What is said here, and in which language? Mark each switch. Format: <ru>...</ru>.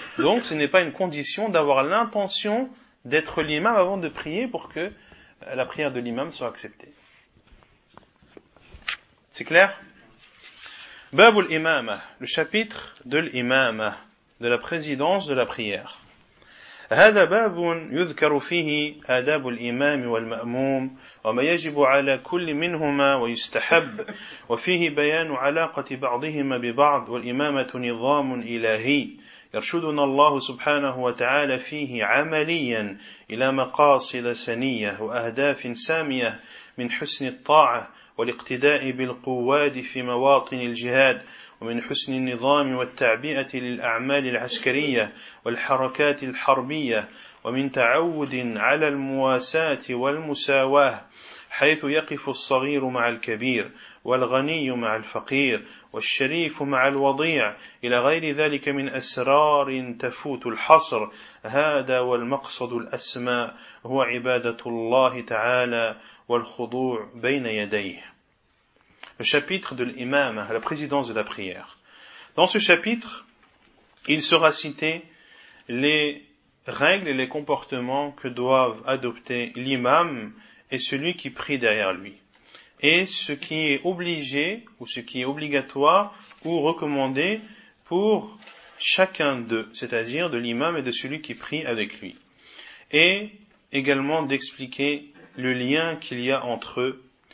<fr>Donc ce n'est pas une condition d'avoir l'intention d'être l'imam avant de prier pour que la prière de l'imam soit acceptée. C'est clair ?</fr> <ar>باب الإمامة</ar> <fr>le chapitre de l'imamة de la présidence de la prière.</fr> <ar>هذا باب يذكر فيه آداب الإمام والمأموم وما يجب على كل منهما ويستحب وفيه بيان علاقة بعضهما ببعض والإمامة نظام إلهي يرشدنا الله سبحانه وتعالى فيه عمليا إلى مقاصد سنية وأهداف سامية من حسن الطاعة والاقتداء بالقواد في مواطن الجهاد ومن حسن النظام والتعبئة للأعمال العسكرية والحركات الحربية ومن تعود على المواساة والمساواة حيث يقف الصغير مع الكبير والغني مع الفقير والشريف مع الوضيع إلى غير ذلك من أسرار تفوت الحصر هذا والمقصد الأسمى هو عبادة الله تعالى والخضوع بين يديه.</ar> <fr>Le chapitre de l'imam, la présidence de la prière. Dans ce chapitre, il sera cité les règles et les comportements que doivent adopter l'imam et celui qui prie derrière lui, et ce qui est obligé ou ce qui est obligatoire ou recommandé pour chacun d'eux, c'est-à-dire de l'imam et de celui qui prie avec lui, et également d'expliquer le lien qu'il y a entre eux.</fr>